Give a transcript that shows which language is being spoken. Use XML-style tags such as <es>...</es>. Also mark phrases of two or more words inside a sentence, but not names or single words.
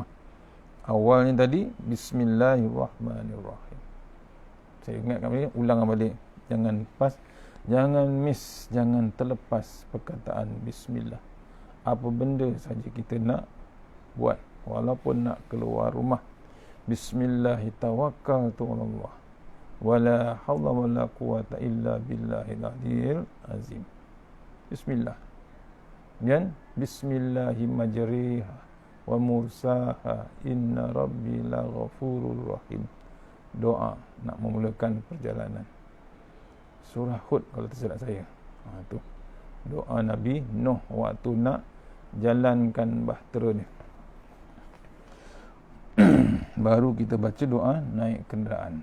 <ms>Awalnya tadi bismillahirrahmanirrahim. Saya ingatkan balik, ulang balik. Jangan pas, jangan miss, jangan terlepas perkataan bismillah. Apa benda saja kita nak buat, walaupun nak keluar rumah,</ms> <ar>بسم الله توكلت على الله ولا حول ولا قوة إلا بالله العلي العظيم.</ar> <ms>Bismillah.</ms> <ar>Dan بسم الله مجراها ومرساها إن ربي لغفور رحيم.</ar> <ms>Doa nak memulakan perjalanan. Surah Hud kalau tersilap saya. Tu doa Nabi Nuh waktu nak jalankan bahtera ni. Baru kita baca doa naik kenderaan.</ms>